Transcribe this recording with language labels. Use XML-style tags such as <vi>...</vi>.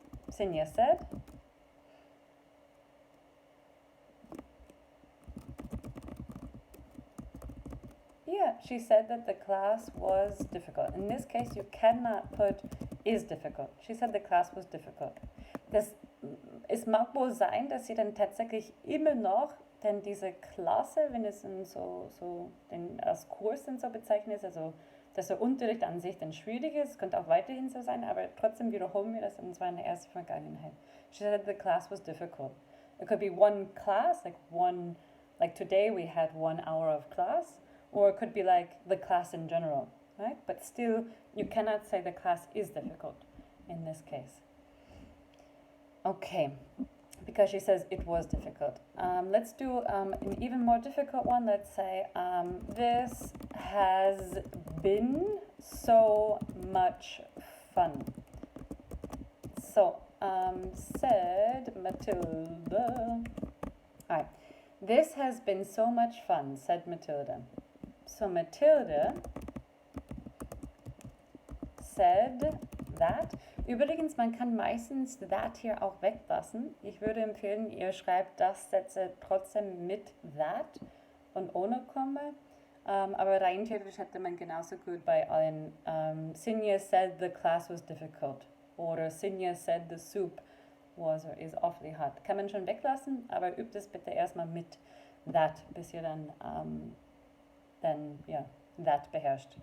<en>Sinja said, yeah, she said that the class was difficult. In this case, you cannot put is difficult. She said the class was difficult.</en> <de>Es mag wohl sein, dass sie dann tatsächlich immer noch denn diese Klasse, wenn es in als Kurs dann so bezeichnet ist, also dass der Unterricht an sich dann schwierig ist, könnte auch weiterhin so sein, aber trotzdem wiederholen wir das, und zwar in der ersten Vergangenheit.</de> <en>She said the class was difficult. It could be one class, like today we had 1 hour of class, or it could be like the class in general, right? But still, you cannot say the class is difficult in this case. Okay, because she says it was difficult. Let's do an even more difficult one. Let's say, this has been so much fun. So, said Matilda. All right, this has been so much fun, said Matilda. So Matilda said that.</en> <de>Übrigens, man kann meistens that hier auch weglassen. Ich würde empfehlen, ihr schreibt das Sätze trotzdem mit that und ohne Komma. Aber rein theoretisch hätte man genauso gut bei allen</de> <en>Sinja said the class was difficult</en> <de>oder</de> <en>Sinja said the soup was or is awfully hot.</en> <de>Kann man schon weglassen, aber übt es bitte erstmal mit that, bis ihr dann that beherrscht.</de>